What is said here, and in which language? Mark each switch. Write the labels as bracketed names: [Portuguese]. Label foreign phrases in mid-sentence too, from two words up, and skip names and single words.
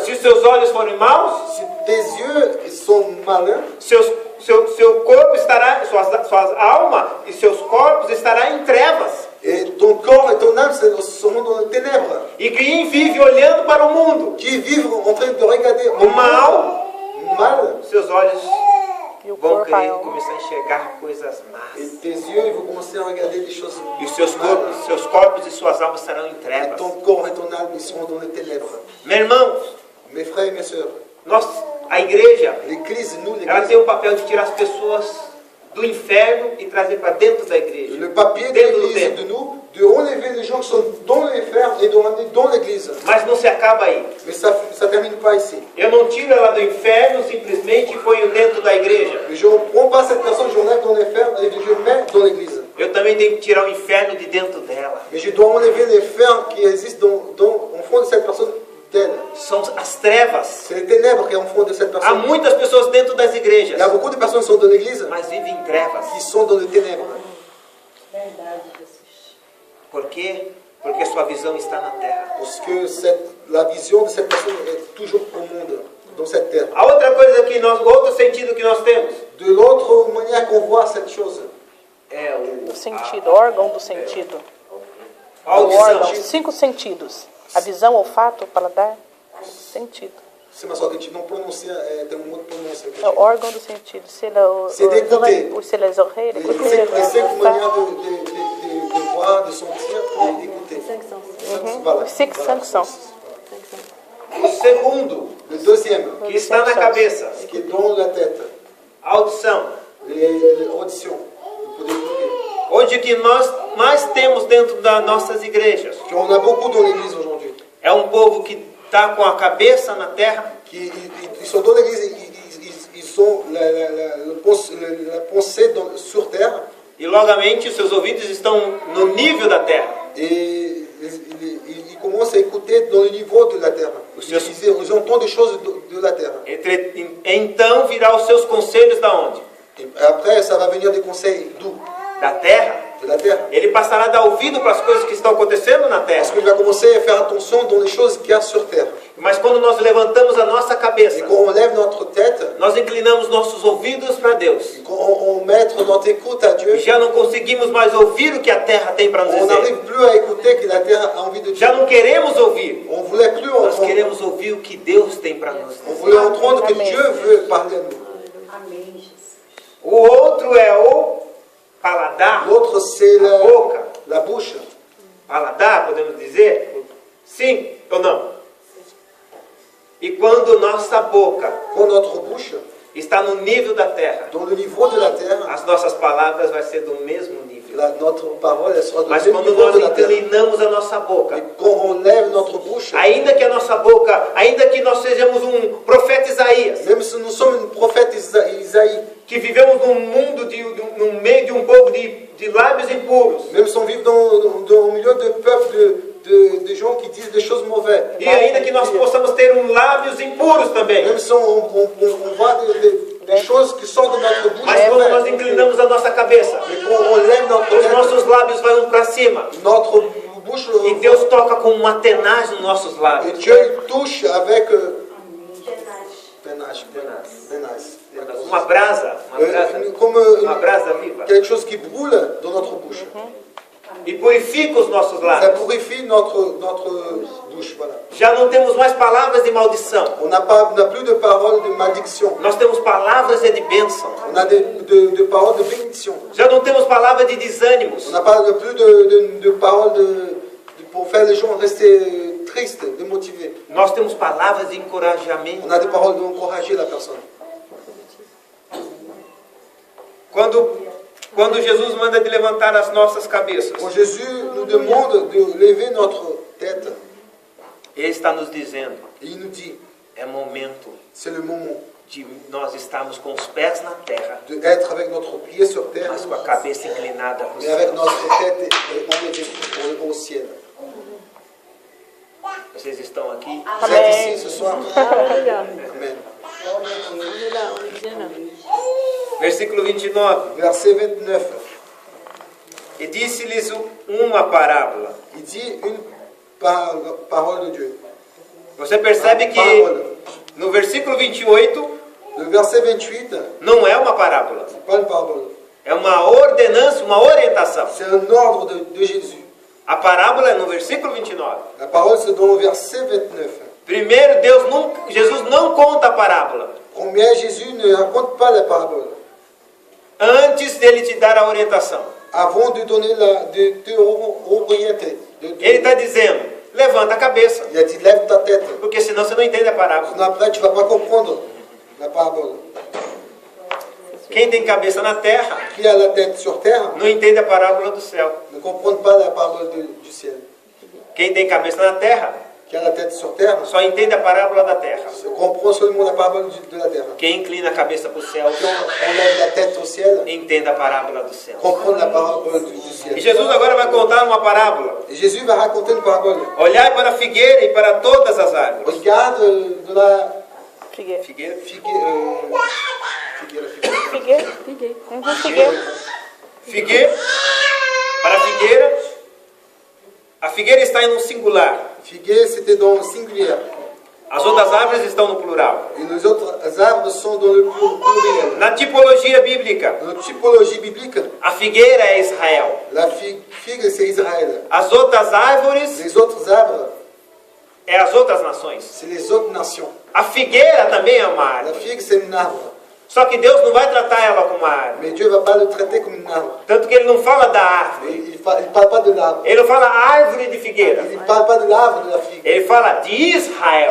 [Portuguese] se os seus olhos forem maus, [French] si tes yeux ils sont malins, [Portuguese] seu corpo estará, suas almas e seus corpos estará em trevas. [French] et ton corps et ton âme seront dans les ténèbres. [Portuguese] E quem vive olhando para o mundo, [French] Qui vivent en train de regarder [Portuguese] o mal, [French] mal, [Portuguese] seus olhos E o vão corpo, a querer alma. começar a enxergar coisas [French] et [Portuguese] más. [French] tes yeux ils vont commencer à regarder des choses [Portuguese] E os seus corpos e suas almas estarão em [French] et [Portuguese] trevas. [French] ton corps et ton âme ils seront dans les ténèbres. [Portuguese] Meus irmãos, [French] Mes frères et mes sœurs, [Portuguese] a igreja, [French] l'église, nous [Portuguese] ela [French] l'église, [Portuguese] tem o papel de tirar as pessoas do inferno e trazer para dentro da igreja. [French] le papier de [Portuguese] Dentro do [French] l'église [Portuguese] templo. [French] de nous, de enlever les gens qui sont dans les fers et de ramener dans l'église. [Portuguese] Mas não se acaba aí. [French] Mais ça ne termine pas ici. [Portuguese] Eu não tiro ela do inferno simplesmente e ponho dentro da igreja. [French] Mais je ne prends pas cette personne, je l'enlève dans les fers et je mets dans l'église. [Portuguese] Eu também tenho que tirar o inferno de dentro dela. [French] Mais je dois enlever les fers qui existent au fond de cette personne d'elle. [Portuguese] São as trevas. [French] C'est les ténèbres qui sont au fond de cette [Portuguese] Há [French] personne. [Portuguese] muitas pessoas dentro das [French] Il [Portuguese] igrejas, [French] y a beaucoup de personnes qui sont dans l'église [Portuguese] mas vivem em trevas. [French] qui sont dans les ténèbres. [Portuguese] Por quê? Porque sua visão está na terra. [French] Parce que la vision de cette personne est toujours au monde, dans cette terre. [Portuguese] A outra coisa que outro sentido que nós temos [French] De l'autre manière qu'on voit cette chose, [Portuguese] é O sentido, órgão do sentido. a O órgão, audição. 5 sentidos. A visão, olfato, paladar, sentido. [French] c'est ma soeur que tu non prononcé, [Portuguese] tem um [French] mot prononcé. [Portuguese] É o órgão do sentido. [French] C'est les oreilles, Les écouter, cinq manières de voir, de sentir et d'écouter. Voilà. 5 sens. [Portuguese] O segundo, [French] Le deuxième, [Portuguese] que está na cabeça, [French] qui est dans la tête, [Portuguese] a audição. [French] les auditions. Vous pouvez écouter. [Portuguese] Onde que nós mais temos dentro das nossas igrejas. [French] On a beaucoup dans l'église aujourd'hui. [Portuguese] É um povo que está com a cabeça na terra, [French] Ils sont dans l'église, ils ont la pensée sur terre [Portuguese] e logamente os seus ouvidos estão no nível da terra. [French] et ils commencent à écouter dans le niveau de la terre. Ils entendent des choses de la terre. [Portuguese] Então virá os seus conselhos da onde? [French] Et après, ça va venir des conseils d'où? [Portuguese] Da terra. [French] De la terre. [Portuguese] Ele passará a dar ouvido para as coisas que estão acontecendo na [French] Parce [Portuguese] terra. [French] qu'il va commencer à faire attention dans les choses qu'il y a sur terre. [Portuguese] Mas quando nós levantamos a nossa cabeça, [French] Et quand on lève notre tête, [Portuguese] nós inclinamos nossos ouvidos para Deus. [French] quand on met notre écoute à Dieu, [Portuguese] Já não conseguimos mais ouvir o que a terra tem para nos [French] on n'arrive [Portuguese] dizer. [French] plus à écouter que la terre a envie de dire. [Portuguese] Já não queremos ouvir. [French] On voulait plus [Portuguese] Nós [French] entendre. [Portuguese] queremos ouvir o que Deus tem para nos [French] On [Portuguese] dizer. [French] voulait entendre que [Portuguese] Amen. [French] Dieu veut parler à nous. [Portuguese] O outro é o paladar, [French] L'autre, c'est [Portuguese] a boca. [French] la bouche. [Portuguese] Paladar, podemos dizer? Sim ou não? E quando nossa boca [French] Quand notre bouche, [Portuguese] está no nível da terra, [French] dans le niveau de la terre, [Portuguese] as nossas palavras vai ser do mesmo nível. [French] notre parole, elle sera dans [Portuguese] Mas [French] le même [Portuguese] quando [French] niveau [Portuguese] nós [French] de la terre. [Portuguese] inclinamos a nossa boca, [French] Et quand on lève notre bouche, [Portuguese] ainda que a nossa boca, ainda que nós sejamos profeta Isaías, [French] même si nous sommes un prophète Isaïe, [Portuguese] que vivemos num mundo, no meio de um povo de lábios impuros, [French] même si on vit au milieu de peuples de gens qui disent des choses mauvaises, [Portuguese] e ainda que nós possamos ter lábios impuros também, [French] même si on voit des choses qui sortent de notre bouche, [Portuguese] mas quando nós [French] mauvaises, [Portuguese] inclinamos a nossa cabeça, [French] mais quand on lève notre [Portuguese] os [French] tête, [Portuguese] nossos lábios vão para cima, [French] notre bouche, [Portuguese] e Deus toca com uma tenaz nos nossos [French] et [Portuguese] lábios. [French] Dieu il touche avec panache. [Portuguese] Uma brasa [French] Comme [Portuguese] uma brasa viva, [French] quelque chose qui brûle dans notre bouche. [Portuguese] e purifica os nossos [French] Ça [Portuguese] lábios. [French] purifie notre bouche. Voilà. [Portuguese] Já não temos mais palavras de maldição, [French] On n'a plus de paroles de malédiction. [Portuguese] nós temos palavras de bênção. [French] On a de paroles de bénédiction. [Portuguese] Já não temos palavras de desânimos, [French] On n'a pas plus de paroles pour faire les gens rester tristes, démotivés. [Portuguese] nós temos palavras de encorajamento. [French] On a des paroles d'encourager la personne. [Portuguese] Quando Quando Jesus manda de levantar as nossas cabeças, [French] Quand Jésus nous demande de lever notre tête, [Portuguese] Ele está nos dizendo, [French] et il nous dit, [Portuguese] é momento [French] c'est le moment [Portuguese] de nós estarmos com os pés na terra, [French] d'être avec notre pied sur terre, [Portuguese] mas com a cabeça inclinada para o [French] mais avec [Portuguese] céu. [French] notre tête enlevée au ciel. [Portuguese] Vocês estão aqui? [French] Vous êtes ici ce soir? Amen. [Portuguese] Versículo 29. [French] Verset 29. [Portuguese] E disse-lhes uma parábola. [French] Il dit une parole de Dieu. [Portuguese] Você percebe que no versículo 28 [French] Le verset 28, [Portuguese] não é uma parábola. [French] c'est pas une parabole. [Portuguese] É uma ordenança, uma orientação. [French] C'est un ordre de Jésus. [Portuguese] A parábola é no versículo 29. [French] La parole, c'est dans le verset 29. [Portuguese] Primeiro, Jesus não conta a parábola [French] Combien Jésus ne raconte pas la parabole [Portuguese] antes dele te dar a orientação. [French] avant de donner de te orienter. [Portuguese] Ele está dizendo, levanta a cabeça, [French] Il a dit, lève ta tête. [Portuguese] porque senão você não entende a parábola. [French] Sinon après, tu ne vas pas comprendre la parabole. [Portuguese] Quem tem cabeça na terra [French] Qui a la tête sur terre [Portuguese] não entende a parábola do céu. [French] ne comprend pas la parabole du ciel. [Portuguese] Quem tem cabeça na terra [French] Qui a la tête sur terre [Portuguese] só entende a parábola da terra. [French] comprend seulement la parabole de la terre. [Portuguese] Quem inclina a cabeça para o céu [French] Qui enlève la tête au ciel [Portuguese] entende a parábola do céu. [French] comprend la parabole du [Portuguese] E [French] ciel. [Portuguese] Jesus agora vai contar uma parábola. [French] Et Jésus va raconter une parabole. [Portuguese] Olhai para a figueira e para todas as árvores. [French] Regarde de la [Portuguese] Figueira. Figueira? Figueira? Figueira. Figueira. Para a figueira. A figueira está em um singular. [French] Figuier, c'était dans le singulier. [Portuguese] As outras árvores estão no plural. [French] Et les autres arbres sont dans le pluriel. [Portuguese] Na tipologia bíblica, [French] Dans la typologie biblique, [Portuguese] a figueira é Israel. [French] la figue, c'est Israël. [Portuguese] As outras árvores [French] Les autres arbres, [Portuguese] é as outras nações. [French] c'est les autres nations. [Portuguese] A figueira também é uma [French] La [Portuguese] árvore. [French] figue, c'est un arbre. [Portuguese] Só que Deus não vai tratar ela como uma árvore. [French] Mais Dieu ne va pas le traiter comme un arbre. [Portuguese] Tanto que ele não fala da árvore. [French] Il ne parle pas de l'arbre. [Portuguese] Ele não fala árvore de figueira. [French] Il ne parle pas de l'arbre de la figue. [Portuguese] Ele fala de Israel.